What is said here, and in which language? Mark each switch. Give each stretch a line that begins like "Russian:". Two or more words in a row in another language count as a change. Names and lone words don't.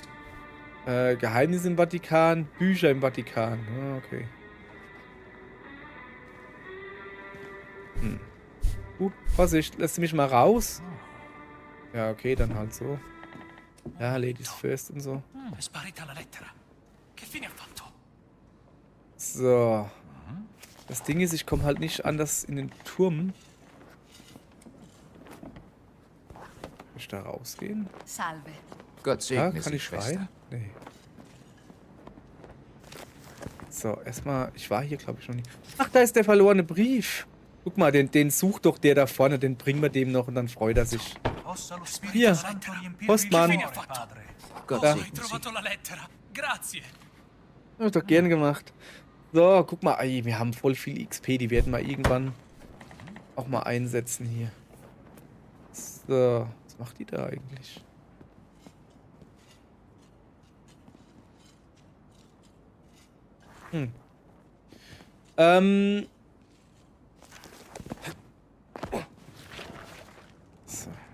German: Geheimnisse im Vatikan, Bücher im Vatikan. Ah, okay. Vorsicht, lässt du mich mal raus? Ja, okay, dann halt so. Ja,
English: Ladies first
German: und so.
Italian: È sparita la lettera. Che fine ha fatto?
German: So. Das Ding ist, ich komme halt nicht anders in den Turm. Kann ich da rausgehen?
Italian: Salve.
German: Gott segne Ja, kann Sie, ich Schwester. rein? Nee. So, erstmal, ich war hier, glaube ich, noch nicht. Ach, da ist der verlorene Brief. Guck mal, den sucht doch der da vorne, den bringen wir dem noch und dann freut er sich.
Italian: Possa lo Spirito
German: Hier,
Italian: Santo riempirvi
German: Postmann.
Italian: di cuore, padre.
German: Gott Ja. segne Sie.
Italian: Trovato la lettera. Grazie.
German: Hab ich doch gern gemacht. So, guck mal, ey, wir haben voll viel XP, die werden wir irgendwann auch mal einsetzen hier. So, was macht die da eigentlich? So.